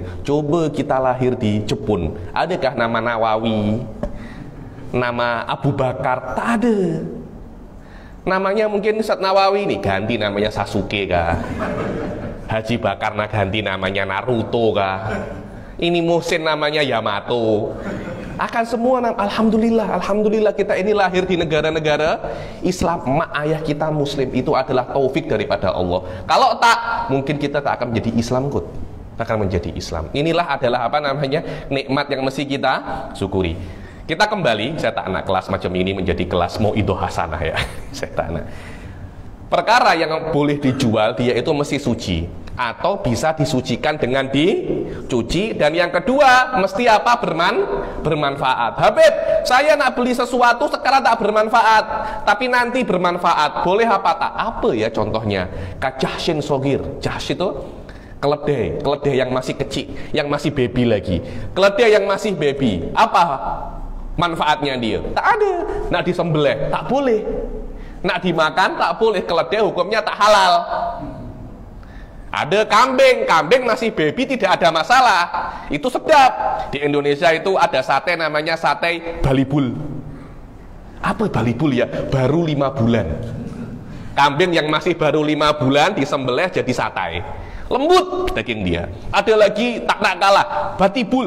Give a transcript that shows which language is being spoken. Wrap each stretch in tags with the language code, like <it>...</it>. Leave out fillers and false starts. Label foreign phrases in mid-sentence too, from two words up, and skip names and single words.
<ms>Coba kita lahir di Jepun, adakah nama Nawawi, nama Abu Bakar? Tak ada. Namanya mungkin Ustaz Nawawi nih, ganti namanya Sasuke kah? Haji Bakar ganti namanya Naruto kah? Ini Muhsin namanya Yamato. Akan semua alhamdulillah, alhamdulillah kita ini lahir di negara-negara Islam. Mak ayah kita Muslim, itu adalah taufik daripada Allah. Kalau tak, mungkin kita tak akan menjadi Islam kot. Akan menjadi Islam. Inilah adalah nikmat yang mesti kita syukuri. Kita kembali, saya tak nak kelas macam ini menjadi kelas</ms> <ar>موعظة حسنة</ar> <ms>ya. Saya tak nak. Perkara yang boleh dijual dia itu mesti suci, atau bisa disucikan dengan dicuci. Dan yang kedua mesti bermanfaat. Habib, saya nak beli sesuatu sekarang tak bermanfaat, tapi nanti bermanfaat, boleh apa tak? Apa ya contohnya?</ms> <ar>كجحش صغير.</ar> <ms>Jahsh itu keledai yang masih kecil, yang masih baby lagi. Keledai yang masih baby, apa manfaatnya dia? Tak ada. Nak disembelih tak boleh, nak dimakan tak boleh. Keledai hukumnya tak halal. Ada kambing masih baby tidak ada masalah, itu sedap. Di Indonesia itu ada sate namanya sate balibul. Apa balibul ya? Baru 5 bulan. Kambing yang masih baru 5 bulan disembelih jadi sate, lembut daging dia. Ada lagi tak kalah, batibul.</ms>